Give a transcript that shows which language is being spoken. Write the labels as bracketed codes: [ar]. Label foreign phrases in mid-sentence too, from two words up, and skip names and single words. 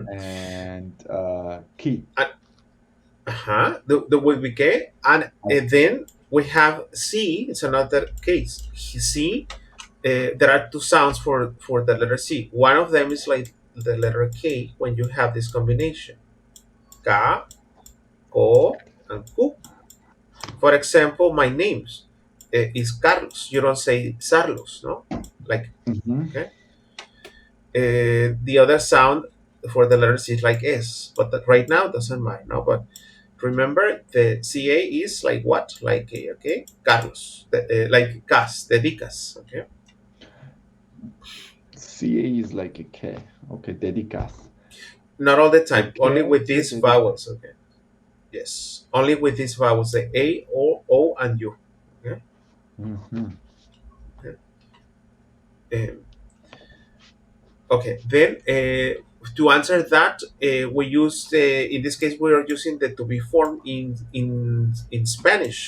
[en] and ki. The would be que, and then we have C. It's another case. C. There are two sounds for the letter C. One of them is like the letter K when you have this combination. Ka, ko, and ku. For example, my name is Carlos. You don't say Sarlos, no? Like, Mm-hmm. okay. The other sound for the letter C is like S, but that right now doesn't matter, no? But remember, the CA is like what? Like A, okay? Carlos, like Cas, dedicas, okay? CA is like a que. Okay, dedicas. Not all the De time, only que with te these dedicas. vowels, okay? Yes, only with these vowels, the A, O, and U, okay? Mm-hmm. Um, Okay, then to answer that, we use in this case we are using the to be form in Spanish.